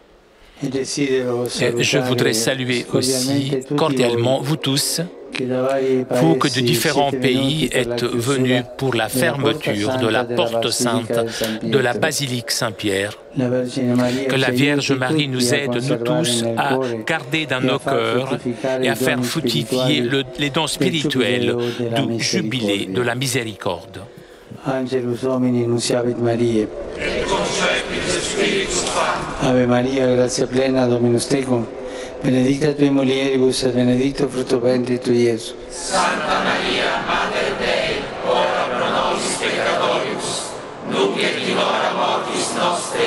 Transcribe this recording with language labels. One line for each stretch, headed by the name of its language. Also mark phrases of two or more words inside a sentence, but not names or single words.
French: Et je voudrais saluer aussi cordialement vous tous, vous que de différents pays êtes venus pour la fermeture de la porte sainte de la basilique Saint-Pierre. Que la Vierge Marie nous aide, nous tous, à garder dans nos cœurs et à faire fructifier les dons spirituels du jubilé de la miséricorde.
Latin: Angelus Domini nunciavit Mariae. Ave Maria, gratia plena, Dominus tecum, benedicta tui mulieribus et benedictus fructus ventris tui, Iesus. Santa Maria, Mater Dei, ora pro nobis peccatoribus, nunc et in hora mortis nostre.